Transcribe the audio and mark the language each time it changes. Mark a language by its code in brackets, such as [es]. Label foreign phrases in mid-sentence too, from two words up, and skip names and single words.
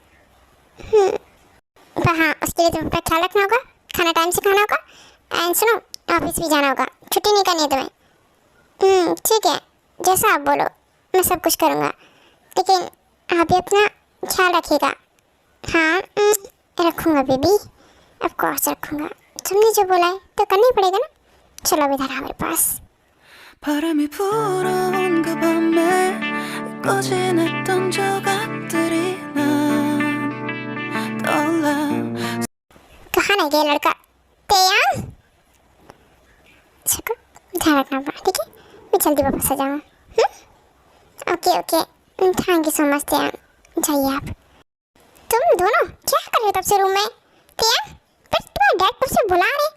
[hi] पर हाँ, उसके लिए तुम्हें अपना ख्याल रखना होगा, खाना टाइम से खाना होगा, एंड सुनो, ऑफिस भी जाना होगा, छुट्टी नहीं करनी है तुम्हें। ठीक है, जैसा आप बोलो मैं सब कुछ करूँगा, लेकिन आप भी अपना ख्याल रखिएगा। हाँ रखूँगा बेबी, [en] of course [hi] रखूँगा। तुमने जो बोला है तो करना ही पड़ेगा ना। चलो अब इधर आ मेरे पास। [ko] 바람이 불어온 그 밤에 꺼진했던 조각들이 난 떠올라. [hi] कहाँ नहीं गया लड़का? त्यान, चलो ध्यान रखना अपना, ठीक है? मैं जल्दी वापस आ जाऊँगा। [en] okay okay, thank you so much त्यान। [hi] जाइए आप। तुम दोनों क्या कर रहे हो तब से रूम में? त्यान, फिर तुम्हारे डैड कब से बुला रहे?